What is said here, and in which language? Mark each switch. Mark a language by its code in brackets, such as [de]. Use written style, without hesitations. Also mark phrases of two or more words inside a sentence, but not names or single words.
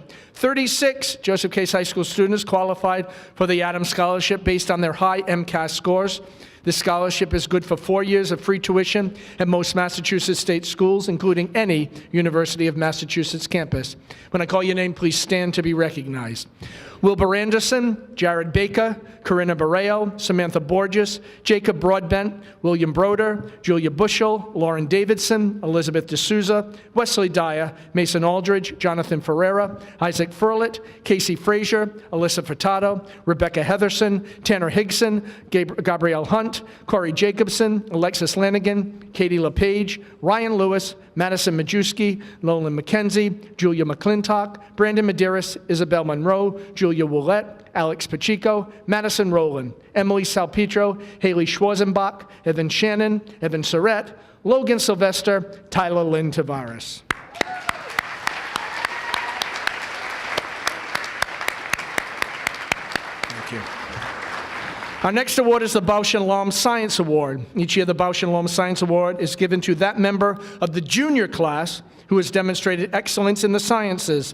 [en] 36 Joseph Case High School students qualified for the Adams Scholarship based on their high MCAS scores. This scholarship is good for 4 years of free tuition at most Massachusetts state schools, including any University of Massachusetts campus. When I call your name, please stand to be recognized. Wilbur Anderson, Jared Baker, Corinna Barreo, Samantha Borges, Jacob Broadbent, William Broder, Julia Bushel, Lauren Davidson, Elizabeth D'Souza, Wesley Dyer, Mason Aldridge, Jonathan Ferreira, Isaac Furlett, Casey Frazier, Alyssa Furtado, Rebecca Heatherson, Tanner Higson, Gabrielle Hunt, Corey Jacobson, Alexis Lanigan, Katie LePage, Ryan Lewis, Madison Majewski, Nolan McKenzie, Julia McClintock, Brandon Medeiros, Isabel Monroe, Julia Willette, Alex Pacheco, Madison Rowland, Emily Salpetro, Haley Schwarzenbach, Evan Shannon, Evan Surrett, Logan Sylvester, Tyler Lynn Tavares. Thank you. Our next award is the Bausch and Lomb Science Award. Each year, the Bausch and Lomb Science Award is given to that member of the junior class who has demonstrated excellence in the sciences.